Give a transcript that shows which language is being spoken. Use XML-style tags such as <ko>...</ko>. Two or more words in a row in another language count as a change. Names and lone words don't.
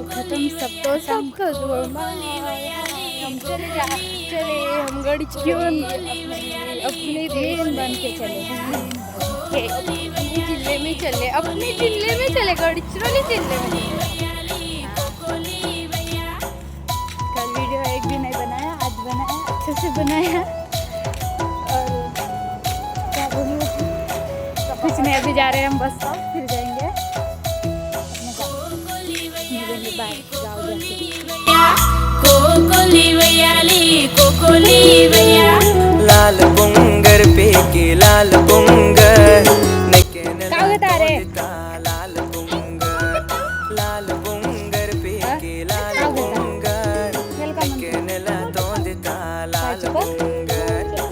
<hi>तुम सबको सबको हम चले हम गाड़ी क्यों अपने देन बन के चले अपने जिले में चले अपने जिले में चले गढ़चिरौली जिले में। कल वीडियो एक भी नहीं बनाया, आज बनाया, अच्छे से बनाया। और क्या बोलूँ, कुछ नहीं, अभी जा रहे हैं हम बस स्टॉप, फिर जाएंगे बाय।</hi> <gon>लाल पुंगर पे के लाल पुंगर लाल पुंगर पे के लाल पुंगर नेला तो देता लाल पुंगर</gon>